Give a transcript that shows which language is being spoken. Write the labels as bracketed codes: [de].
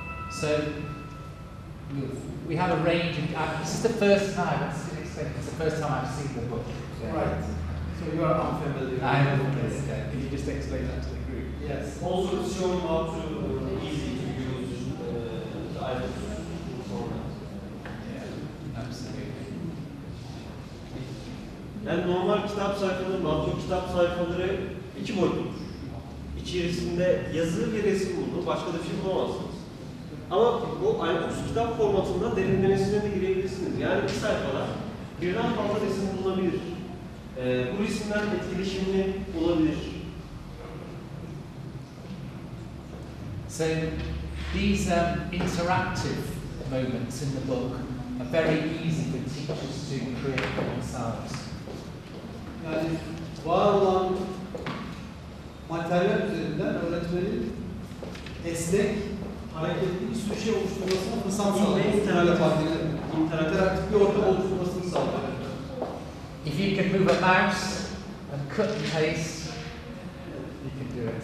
[en] So we have a range of. This is the first time. It's the first time I've seen the book. Right. So So you are unfamiliar. I am familiar. Yeah. Can you just explain that to the group? Yes. Also it's showing how to easy to use the iPad format. Yeah, absolutely. [tr] Yani normal kitap sayfaları, makro kitap sayfaları iki boyutludur. İçerisinde yazı ve resim bulunur, başka da bir şey bulamazsınız. Ama bu iPad kitap formatında derinlemesine de girebilirsiniz. Yani bir sayfada birden fazla resim bulunabilir. Bu resimler etkileşimli olabilir. [en] So these interactive moments in the book are very easy for teachers to create for themselves. [tr] Yani var olan materyal üzerinden öğretmenin esnek, hareketli bir sürü şey oluşturmasına fırsat sağlıyor. İnteraktif bir ortam oluşturmasını sağlıyor. [en] If you can move a mouse and cut and paste, you can do it.